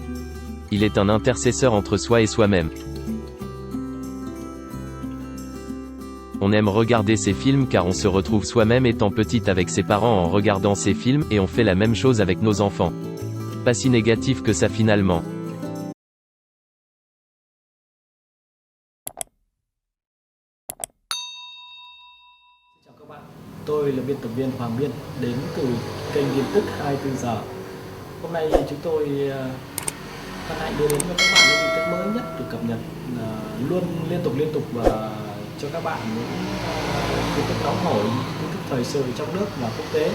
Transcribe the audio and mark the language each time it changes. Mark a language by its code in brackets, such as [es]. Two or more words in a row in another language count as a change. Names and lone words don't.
[fr] Il est un intercesseur entre soi et soi-même. On aime regarder ces films car on se retrouve soi-même étant petite avec ses parents en regardant ces films, et on fait la même chose avec nos enfants. Pas si négatif que ça finalement. [vi] Chào các bạn, tôi là biên tập viên Hoàng Biên đến từ kênh tin tức 24 giờ. Hôm nay chúng tôi hân hạnh đưa đến cho các bạn những tin tức mới nhất được cập nhật luôn liên tục và cho các bạn những tin tức nóng hổi, tin tức thời sự trong nước và quốc tế.